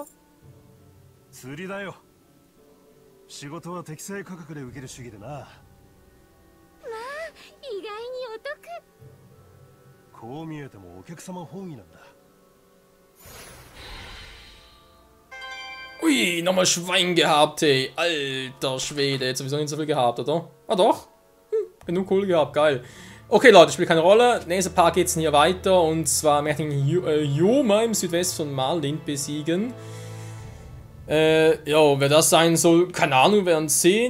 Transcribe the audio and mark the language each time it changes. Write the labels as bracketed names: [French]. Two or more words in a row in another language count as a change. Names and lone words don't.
[Japanese] 釣りだよ。仕事は適正価格で受ける主義でな。まあ意外にお得。こう見えてもお客様本位なんだ。 [German] Ui, nochmal Schwein gehabt, ey. Alter Schwede, jetzt sowieso nicht so viel gehabt, oder? Ah doch. Genug Kohle gehabt, geil. Okay, Leute, spielt keine Rolle. Nächster Part geht's hier weiter. Und zwar möchte ich Yoma im Südwest von Marlind besiegen. Ja, wer das sein soll, keine Ahnung, wir werden sehen.